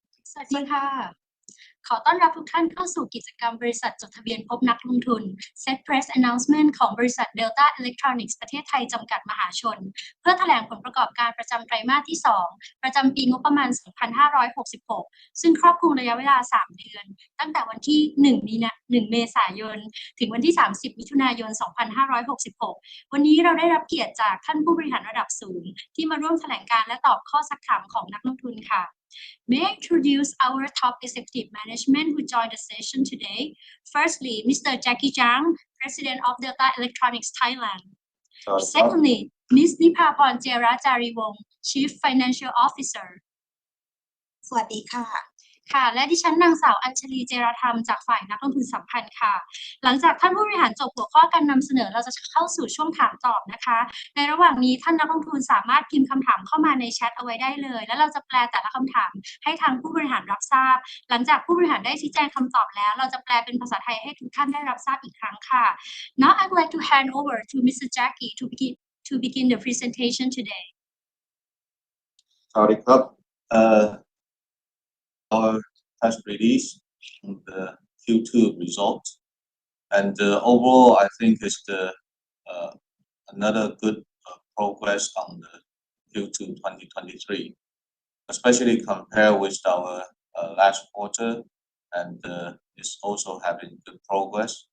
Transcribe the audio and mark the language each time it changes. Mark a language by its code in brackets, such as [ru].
[th] สวัสดีค่ะขอต้อนรับทุกท่านเข้าสู่กิจกรรมบริษัทจดทะเบียนพบนักลงทุน Set Press Announcement ของบริษัท Delta Electronics ประเทศไทยจำกัดมหาชนเพื่อแถลงผลประกอบการประจำไตรมาสที่ 2 ประจำปีงบประมาณ 2566 ซึ่งครอบคลุมระยะเวลา 3 เดือน ตั้งแต่วันที่ 1 เมษายน ถึงวันที่ 30 มิถุนายน 2566 วันนี้เราได้รับเกียรติจากท่านผู้บริหารระดับสูงที่มาร่วมแถลงการและตอบข้อซักถามของนักลงทุนค่ะ [en] May I introduce our top executive management who joined the session today? Firstly, Mr. Jackie Zhang, President of Delta Electronics Thailand. Secondly, Ms. Nipaporn Jariwong, Chief Financial Officer. [th] สวัสดีค่ะ ค่ะและดิฉันนางสาวอัญชลีเจรธรรมจากฝ่ายนักลงทุนสัมพันธ์ค่ะหลังจากท่านผู้บริหารจบหัวข้อการนำเสนอเราจะเข้าสู่ช่วงถามตอบนะคะในระหว่างนี้ท่านนักลงทุนสามารถพิมพ์คำถามเข้ามาในแชทเอาไว้ได้เลยแล้วเราจะแปลแต่ละคำถามให้ทางผู้บริหารรับทราบหลังจากผู้บริหารได้ชี้แจงคำตอบแล้วเราจะแปลเป็นภาษาไทยให้ทุกท่านได้รับทราบอีกครั้งค่ะ [en] Now I would like to hand over to Mr. Jackie to begin the presentation today. [th] สวัสดีครับ [en] our press release on the Q2 result, and overall, I think it's another good progress on the Q2 2023, especially compared with our last quarter, and it's also having good progress.